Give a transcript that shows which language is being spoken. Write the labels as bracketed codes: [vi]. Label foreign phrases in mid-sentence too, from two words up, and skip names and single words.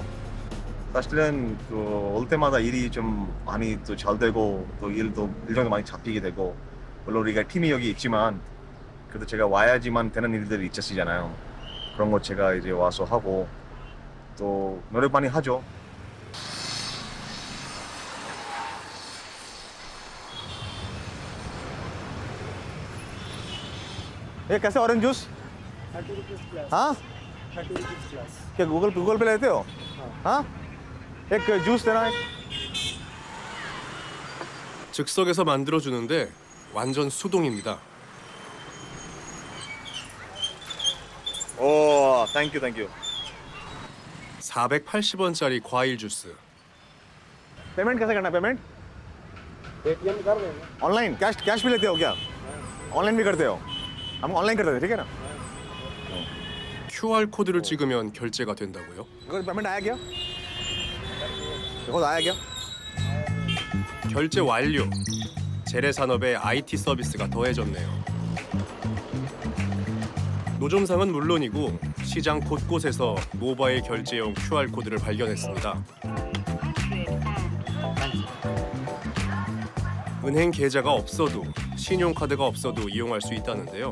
[ko] 사실은 올 때마다 일이 좀 많이 또 잘 되고 또 일정도 많이 잡히게 되고 물론 우리가 팀이 여기 있지만 그래도 제가 와야지만 되는 일들이 있으시잖아요. 그런 거 제가 이제 와서 하고 또 노력 많이 하죠. [hi] ये कैसे ऑरेंज जूस [en] 30 rupees glass. [hi] हाँ [en] 30 rupees glass. [hi] क्या गूगल पे लेते हो हाँ एक जूस देना है [ko] 즉석에서 만들어주는데 완전 수동입니다. 오, 땡큐. 480원짜리 과일 주스. [hi] पेमेंट कैसे करना है पेमेंट पेटीएम कर देंगे. ऑनलाइन कैश भी लेते हो क्या ऑनलाइन भी करते हो हम ऑनलाइन करते थे ठीक है ना [ko] QR 코드를 찍으면 결제가 된다고요? [hi] 이거 पेमेंट आया क्या 이거 आया क्या [ko] 결제 완료. 재래 산업에 IT 서비스가 더해졌네요. 노점상은 물론이고 시장 곳곳에서 모바일 결제용 QR 코드를 발견했습니다. 은행 계좌가 없어도 신용카드가 없어도 이용할 수 있다는데요.